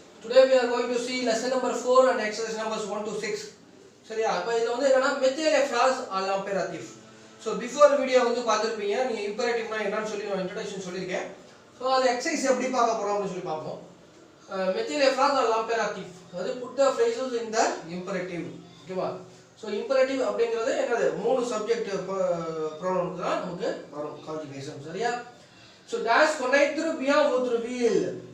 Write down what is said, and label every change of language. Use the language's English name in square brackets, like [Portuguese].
[English] Today we are going to see lesson number 4 and exercise numbers 1 to 6. [Tamil] சரியா அப்ப இதுல வந்து என்னன்னா [French] மெத்தேல் ஃப்ராஸ் ஆல் இம்பேரேட்டிவ். [Tamil] So before video வந்து பாத்துருப்பீங்க. நீங்க இம்பேரேட்டிவ்னா என்னன்னு சொல்லி நான் இன்ட்ரோடக்ஷன் சொல்லிருக்கேன். சோ அது எக்ஸர்சைஸ் எப்படி பார்க்க போறோம் அப்படி சொல்லி பாப்போம். [French] மெத்தேல் ஃப்ராஸ் ஆல் இம்பேரேட்டிவ். [English] அது put the phrases in the imperative. ஓகேவா? [Tamil] சோ இம்பேரேட்டிவ் அப்படிங்கிறது என்னது? மூணு சப்ஜெக்ட் ப்ரோனவுன் தான் நமக்கு வரும் கான்ஜுகேஷன். சரியா? [French] சோ dash connaître bien votre ville.